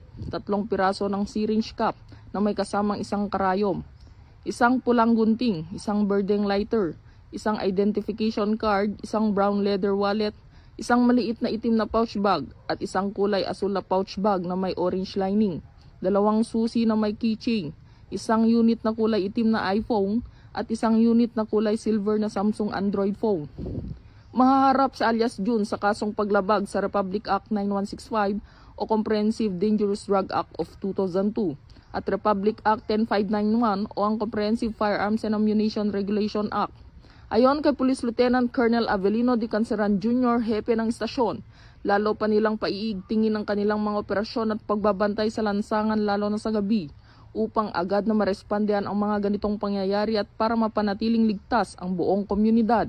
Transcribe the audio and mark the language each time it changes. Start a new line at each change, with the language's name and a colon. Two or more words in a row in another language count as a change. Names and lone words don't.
Filipino: 3 piraso ng
English: syringe cap
Filipino: na may kasamang 1 karayom, 1 pulang gunting, 1
English: birding lighter,
Filipino: 1
English: identification card,
Filipino: 1
English: brown leather wallet,
Filipino: 1 maliit na itim na
English: pouch bag
Filipino: at 1 kulay asul na
English: pouch bag
Filipino: na may
English: orange lining,
Filipino: 2 susi na may keychain, 1 unit na kulay itim na iPhone at 1 unit na kulay silver na Samsung Android phone. Mahaharap sa alias June sa kasong paglabag sa Republic Act 9165 o Comprehensive Dangerous Drug Act of 2002 at Republic Act 10591 o ang Comprehensive Firearms and Ammunition Regulation Act. Ayon kay Police Lieutenant Colonel Avelino D. Canceran Jr., hepe ng istasyon, lalo pa nilang paiigtingin ang kanilang mga operasyon at pagbabantay sa lansangan lalo na sa gabi upang agad na marespondehan ang mga ganitong pangyayari at para mapanatiling ligtas ang buong komunidad.